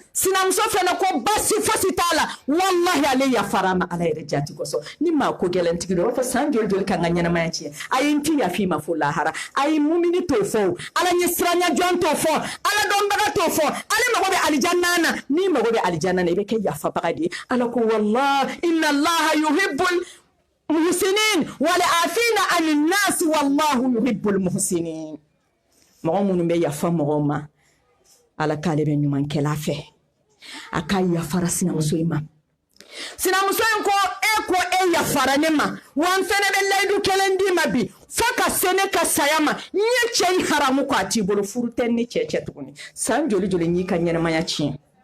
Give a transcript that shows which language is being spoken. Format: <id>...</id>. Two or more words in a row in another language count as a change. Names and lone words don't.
<bm>sinamuso fɛnɛ ko basi fosi t'a la wallahi ale yafara ma Ala yɛrɛ jati kosɔn ni maa ko gɛlɛntigi dɔ b'a fɔ san joli joli kan ka ɲɛnamaya tiɲɛ a ye n ti yafi ma fo lahara a ye mumini t'o fɔ Ala ɲɛ siranya jɔn t'o fɔ Ala dɔnbaga t'o fɔ ale mago bɛ alijanna na ni mago bɛ alijanna na i bɛ kɛ yafabaga de ye Ala ko</bm> <ar>والله إن الله يحب المحسنين والعافين عن الناس والله يحب المحسنين</ar> <bm>mɔgɔ minnu bɛ yafa mɔgɔw ma Ala k'ale bɛ ɲumankɛla fɛ a ka yafara sinamuso in ma sinamuso in ko e yafara ne ma wa n fɛnɛ bɛ layidu kelen d'i ma bi fo ka se ne ka saya ma n ye cɛ in haramu ko a t'i bolo furu tɛ ni cɛ tuguni san joli joli n y'i ka ɲɛnamaya tiɲɛ</bm>